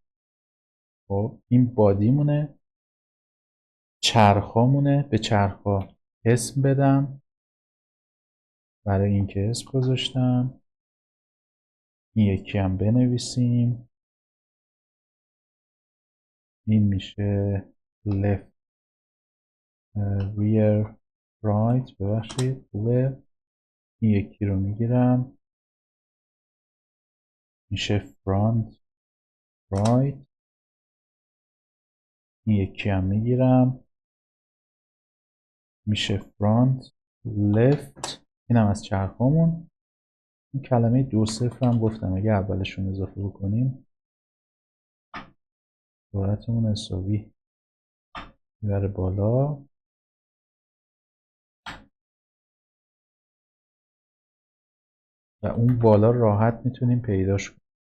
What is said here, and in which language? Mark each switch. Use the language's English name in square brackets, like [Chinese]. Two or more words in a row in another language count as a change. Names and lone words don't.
[Persian] خب این بادی مونه، چرخا مونه. به چرخا اسم بدم. برای اینکه اسم گذاشتم این یکی هم بنویسیم. این میشه [English] left rear right. [Persian] ببخشید خوبه. این یکی رو میگیرم میشه [English] front right. [Persian] این یکی هم میگیرم میشه [English] front left. [Persian] این هم از چرخامون. این کلمه 2-0 هم گفتم اگه اولشون اضافه بکنیم سرعتمون حسابی میبره بالا. و اون بالا راحت میتونیم پیداش کنیم.